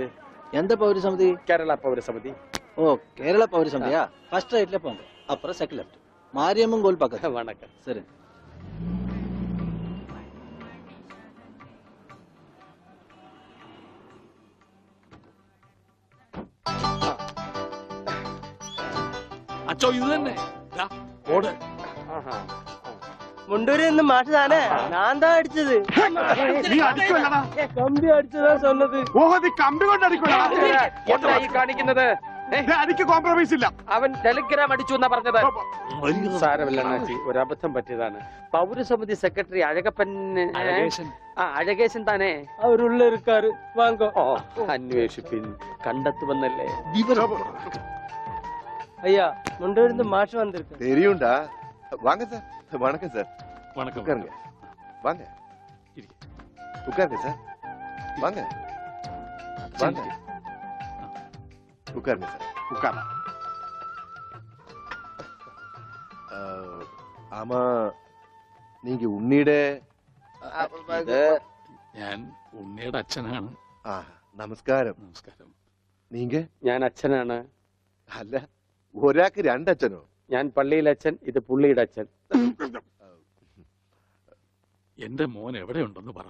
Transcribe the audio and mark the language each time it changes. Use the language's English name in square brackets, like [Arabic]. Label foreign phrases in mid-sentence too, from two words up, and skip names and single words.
[Tamil] எந்த பௌரசமிதி? [Malayalam] കേരള പൗരസമിതി. [Tamil] ஓ, கேரள பௌரசமிதியா? [English] first rightla [Tamil] போங்க, அப்புறம் [English] second left, [Tamil] மாரியம்மன் கோயில் பக்கத்துல. வணக்கம். சரி. [Malayalam] അച്ചോ, ഇത് തന്നെ. ദാ, ഓട്. മുണ്ടൂരിൽ നിന്ന് മാഷ് താനേ? ഞാൻ താ അടിച്ചത്. നീ അടിക്കുമല്ലടാ. കമ്പി അടിച്ചതാ சொன்னது. ഓഹോ, നീ കമ്പി കൊണ്ട് അടിക്കുമല്ലോ. എന്താ ഈ കാണിക്കുന്നത്? അടിക്ക് കോംപ്രമൈസ് ഇല്ല. അവൻ ടെലിഗ്രാം അടിച്ചു എന്നാ പറഞ്ഞത്. സാരമില്ല അണ്ണാച്ചി, ഒരു അബദ്ധം പറ്റിയതാണ്. പൗരസമിതി സെക്രട്ടറി അഴകപ്പൻ, അഴകേശൻ താനേ? [Tamil] அவருள்ள இருக்கார். வாங்கோ. [Malayalam] ഓ, അന്വേഷിപ്പിൻ, കണ്ടെത്തുമെന്നല്ലേ. [Tamil] ஐயா, முண்டூரில் இருந்து மாஷ் வந்திருக்கு. தெரியும்டா. வாங்க சார். வணக்கம் சார். வணக்கம். உட்காருங்க. வாங்க. உட்காருங்க சார். வாங்க. வாங்க. உட்காருங்க சார். ഉക്കാരാ. ஆமா, நீங்க உன்னிയുടെ [Malayalam] ഞാൻ ഉണ്ണിയുടെ അച്ഛനാണ്. നമസ്കാരം. നമസ്കാരം. [Tamil] നീങ്ക? [Malayalam] ഞാൻ അച്ഛനാണ്. അല്ല, ഒരാൾക്ക് രണ്ടച്ഛനോ? ഞാൻ പള്ളിയിലെ അച്ഛൻ, ഇത് പുള്ളിയുടെ അച്ഛൻ. എന്റെ മോൻ എവിടെയുണ്ടെന്ന് പറ.